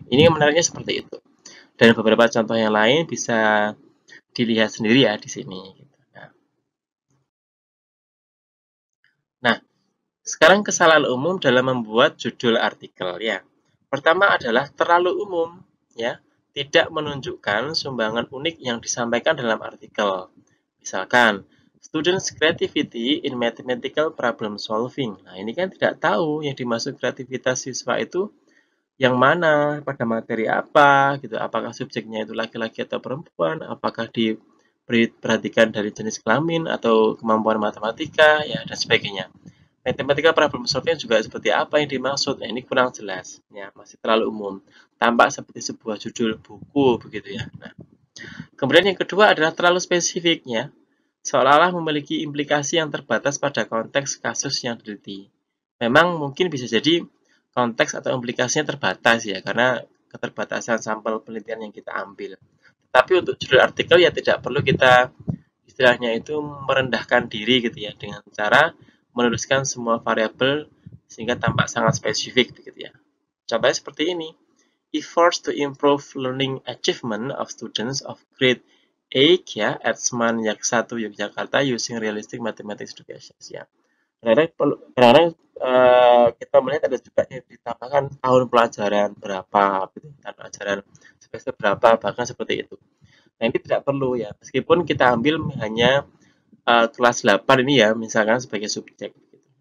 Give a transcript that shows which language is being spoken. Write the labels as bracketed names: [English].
[Indonesian] Ini menariknya seperti itu. Dan beberapa contoh yang lain bisa dilihat sendiri ya di sini. Nah, sekarang kesalahan umum dalam membuat judul artikel ya. Pertama adalah terlalu umum ya, tidak menunjukkan sumbangan unik yang disampaikan dalam artikel. [English] Misalkan, students creativity in mathematical problem solving. [Indonesian] Nah, ini kan tidak tahu yang dimaksud kreativitas siswa itu yang mana, pada materi apa, gitu. Apakah subjeknya itu laki-laki atau perempuan, apakah diperhatikan dari jenis kelamin atau kemampuan matematika, ya dan sebagainya. Matematika problem solving juga seperti apa yang dimaksud? Nah, ini kurang jelas, ya masih terlalu umum. Tampak seperti sebuah judul buku begitu ya. Nah, kemudian yang kedua adalah terlalu spesifiknya, seolah-olah memiliki implikasi yang terbatas pada konteks kasus yang diteliti. Memang mungkin bisa jadi konteks atau implikasinya terbatas ya, karena keterbatasan sampel penelitian yang kita ambil. Tapi untuk judul artikel ya tidak perlu kita istilahnya itu merendahkan diri gitu ya, dengan cara menuliskan semua variabel sehingga tampak sangat spesifik begitu ya. Contohnya seperti ini. [English] Efforts to improve learning achievement of students of grade 8 ya at Seman Yak 1 Yogyakarta using realistic mathematics education ya. [Indonesian] Kadang-kadang kita melihat ada juga yang ditambahkan tahun pelajaran berapa, gitu, tahun pelajaran semester berapa, bahkan seperti itu. Nah ini tidak perlu ya, meskipun kita ambil hanya kelas 8 ini ya, misalkan sebagai subjek, gitu.